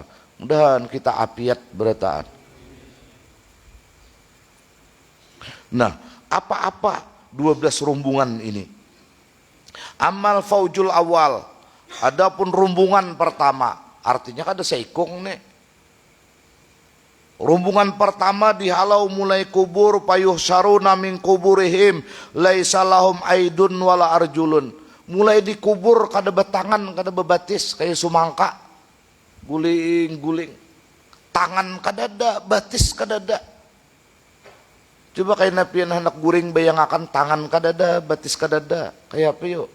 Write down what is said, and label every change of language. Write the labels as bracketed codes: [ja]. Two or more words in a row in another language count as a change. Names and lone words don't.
[bjn] Mudahan kita apiat berataan. Nah, apa-apa 12 rombongan ini? [ar] أما الفوج الأول, [bjn] adapun rombongan pertama, artinya kada seikung nih. Rombongan pertama dihalau mulai kubur payuh [ar] سارون من قبورهم ليس لهم أيد ولا أرجل. [bjn] Mulai dikubur kada betangan, kada bebatis kayak sumangka. Guling-guling. Tangan kada ada, batis kada ada. Coba kayak napian hendak guring bayangakan tangan kada ada, batis kada ada. Kayak apa yuk?